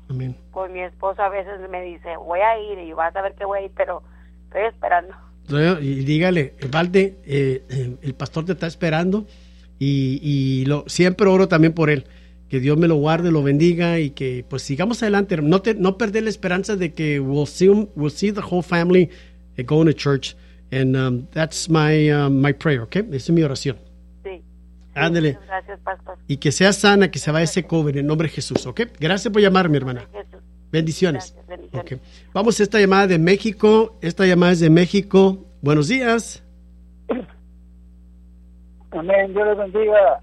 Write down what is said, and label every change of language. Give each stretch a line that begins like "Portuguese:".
Spanish: Amén. Pues mi esposo a veces me dice, voy a ir, y vas a ver que voy a ir, pero estoy esperando. Y dígale, Valde, el pastor te está esperando, y siempre oro también por él. Que Dios me lo guarde, lo bendiga, y que pues sigamos adelante. No perder la esperanza de que
English: we'll see the whole family going to church, and that's my prayer, okay?
Spanish: Esa es mi oración. Ándele. Gracias, pastor. Y que sea sana, que se vaya ese COVID en nombre de Jesús, ¿ok? Gracias por llamarme, hermana. Bendiciones. Gracias, bendiciones. Okay. Vamos a esta llamada de México. Esta llamada es de México. Buenos días. Amén, Dios les bendiga.